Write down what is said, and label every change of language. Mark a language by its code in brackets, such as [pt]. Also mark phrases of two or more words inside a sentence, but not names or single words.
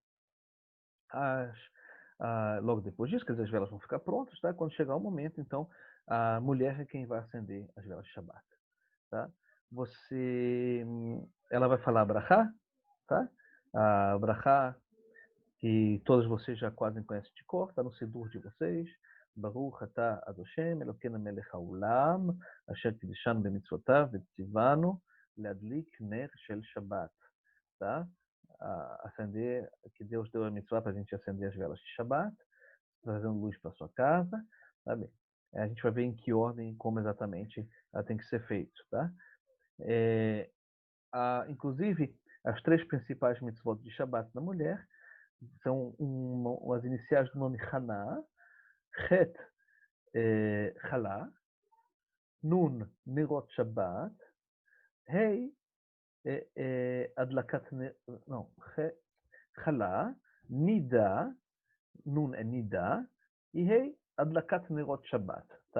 [pt] Logo depois disso, quer dizer, as velas vão ficar prontas, tá? Quando chegar o momento, então, a mulher é quem vai acender as velas de Shabbat, tá? Ela vai falar brachá, tá? A brachá, que todos vocês já quase conhecem de cor, está no Sidur de vocês. [he] ברוך אתה אדושם, אלוקינו מלך העולם, אשר קידשנו במצוותיו וציוונו להדליק נר של שבת. [pt] Tá? Acender, que Deus deu a mitzvah para a gente acender as velas de Shabbat, trazendo luz para sua casa. Tá bem? A gente vai ver em que ordem, como exatamente ela tem que ser feito. Tá? Inclusive, as 3 principais mitzvot de Shabbat da mulher são as iniciais do nome Haná, [he] חית חלה, נון נרות שבת, הא הדלקת [pt] não, [he] חלה, נידה, נון [pt] é Nida, e [he] הא הדלקת נרות שבת. [pt] Tá?